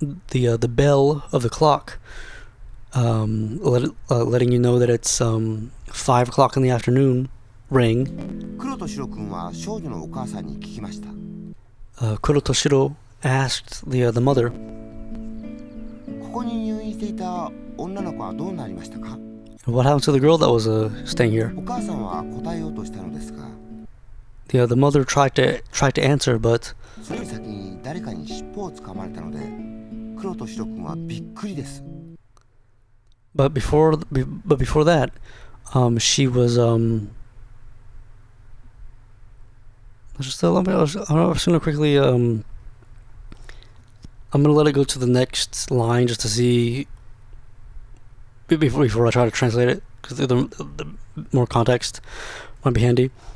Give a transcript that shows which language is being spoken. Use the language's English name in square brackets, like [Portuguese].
[English] the bell of the clock, letting you know that it's 5 o'clock in the afternoon, ring. [Japanese] 黒とシロ君は少女のお母さんに聞きました。 [English] Kuro Toshiro asked the mother, [Japanese] ここに入院していた女の子はどうなりましたか？ [English] what happened to the girl that was staying here? [Japanese] お母さんは答えようとしたのですが、 [English] The mother tried to answer, but [Japanese] それより先に誰かに尻尾をつかまれたので、黒とシロ君はびっくりです。 [English] before that, she was I'm just gonna quickly I'm gonna let it go to the next line just to see before I try to translate it, because the more context might be handy.